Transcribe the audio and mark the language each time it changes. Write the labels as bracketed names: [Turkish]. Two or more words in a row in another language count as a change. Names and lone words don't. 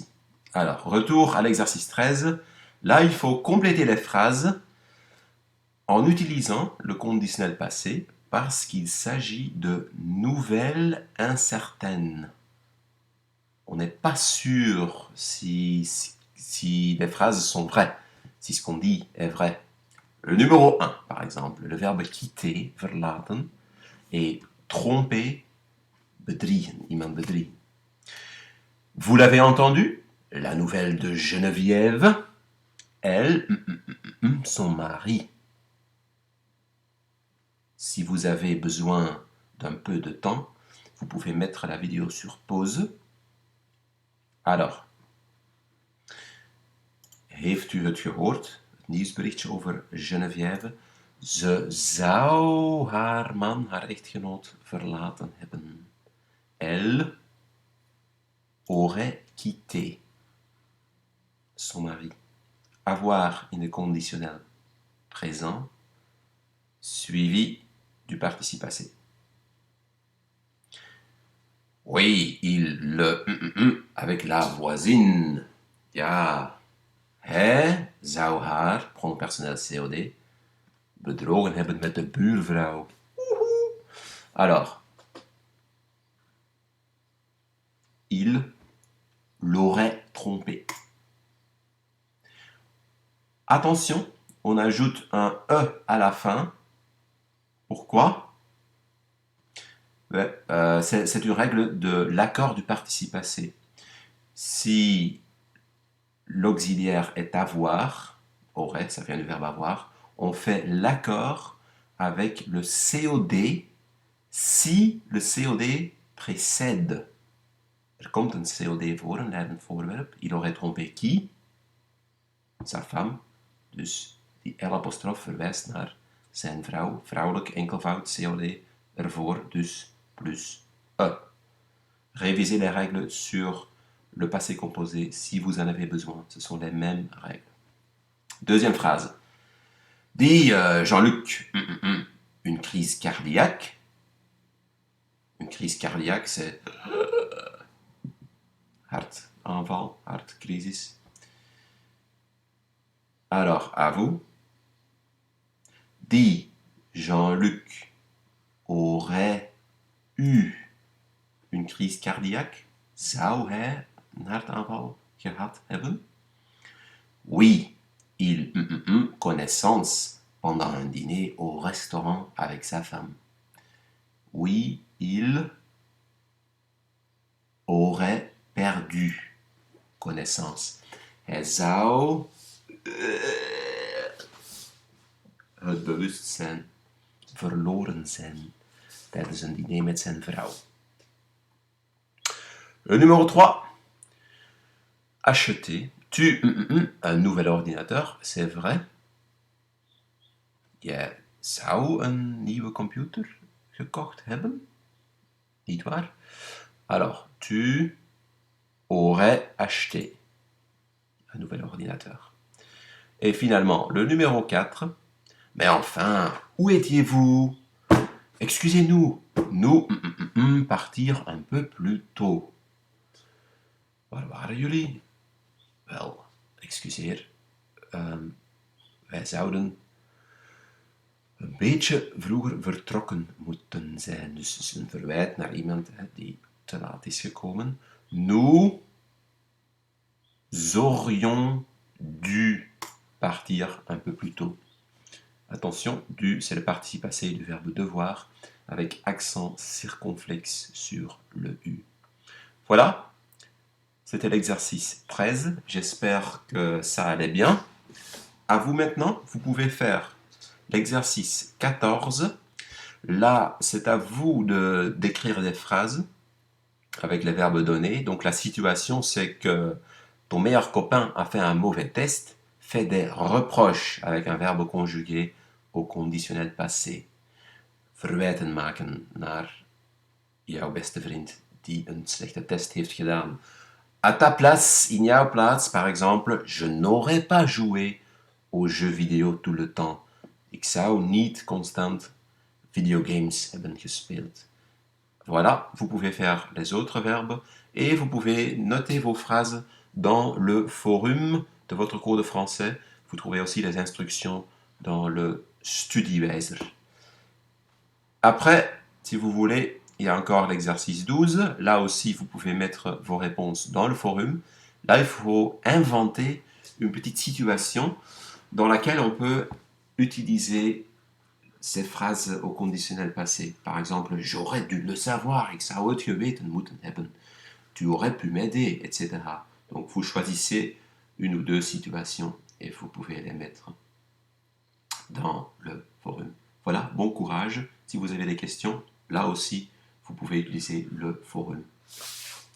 [French] Alors, retour à l'exercice 13. Là, il faut compléter les phrases en utilisant le conditionnel passé parce qu'il s'agit de nouvelles incertaines. On n'est pas sûr si les phrases sont vraies, si ce qu'on dit est vrai. Le numéro 1, par exemple, le verbe quitter, verlaten, et tromper, [Dutch] bedriegen, iemand bedriegen. [French] Vous l'avez entendu, la nouvelle de Geneviève, elle, son mari. Si vous avez besoin d'un peu de temps, vous pouvez mettre la vidéo sur pause. Alors, [Dutch] heeft u het gehoord? Het nieuwsberichtje over Geneviève. Ze zou haar man, haar echtgenoot, verlaten hebben. [French] Elle aurait quitté son mari. Avoir [Dutch] in de [French] conditionnel présent, suivi du participe passé. Oui, avec la voisine. [Dutch] Ja, hij zou haar, [French] pronom personnel COD, [Dutch] bedrogen hebben met de buurvrouw. [French] Alors, il l'aurait trompé. Attention, on ajoute un E à la fin. Pourquoi? C'est une règle de l'accord du participe passé. Si l'auxiliaire est avoir, aurait, ça vient du verbe avoir, on fait l'accord avec le COD si le COD précède. [Dutch] Er komt een COD voor, een leidend voorwerp. [French] Il aurait trompé qui? Sa femme. [Dutch] Dus die L-apostrof verwijst naar zijn vrouw. Vrouwelijk, enkelvoud, COD ervoor, dus plus E. [French] Révisez les règles sur le passé composé si vous en avez besoin. Ce sont les mêmes règles. Deuxième phrase. Dit Jean-Luc, une crise cardiaque. Une crise cardiaque, c'est [Dutch] hartaanval, hartcrisis. [French] Alors, à vous. Dit Jean-Luc aurait eu une crise cardiaque. [Dutch] Zou hij een hartaanval gehad hebben? [French] Oui, il connaissance pendant un dîner au restaurant avec sa femme. Oui, il aurait perdu connaissance. Hij zou het bewustzijn verloren zijn tijdens een diner met zijn vrouw. Le numéro 3. Acheter. Tu un nouvel ordinateur, c'est vrai. [Dutch] Jij zou een nieuwe computer gekocht hebben. Niet waar? [French] Alors, tu aurais acheté un nouvel ordinateur. Et finalement, le numéro 4. Mais enfin, où étiez-vous? Excusez-nous, nous partir un peu plus tôt. [Dutch] Waar waren jullie? Wel, excuseer. Wij zouden een beetje vroeger vertrokken moeten zijn. Dus het is een verwijt naar iemand die te laat is gekomen. [French] Nous aurions dû partir un peu plus tôt. Attention, dû, c'est le participe passé du verbe devoir avec accent circonflexe sur le U. Voilà, c'était l'exercice 13. J'espère que ça allait bien. À vous maintenant, vous pouvez faire l'exercice 14. Là, c'est à vous d'écrire des phrases avec les verbes donnés. Donc la situation, c'est que Ton meilleur copain a fait un mauvais test. Fais des reproches avec un verbe conjugué au conditionnel passé. [Dutch] Verwijten maken naar jouw beste vriend die een slechte test heeft gedaan. [French] À ta place, [Dutch] in jouw plaats, [French] par exemple, je n'aurais pas joué aux jeux vidéo tout le temps. [Dutch] Ik zou niet constant videogames hebben gespeeld. [French] Voilà, vous pouvez faire les autres verbes et vous pouvez noter vos phrases dans le forum de votre cours de français. Vous trouvez aussi les instructions dans le Studiewijzer. Après, si vous voulez, il y a encore l'exercice 12. Là aussi, vous pouvez mettre vos réponses dans le forum. Là, il faut inventer une petite situation dans laquelle on peut utiliser ces phrases au conditionnel passé. Par exemple, j'aurais dû le savoir, [Dutch] ik zou het geweten moeten hebben. [French] Tu aurais pu m'aider, etc. Donc, vous choisissez une ou deux situations et vous pouvez les mettre dans le forum. Voilà, bon courage. Si vous avez des questions, là aussi, vous pouvez utiliser le forum.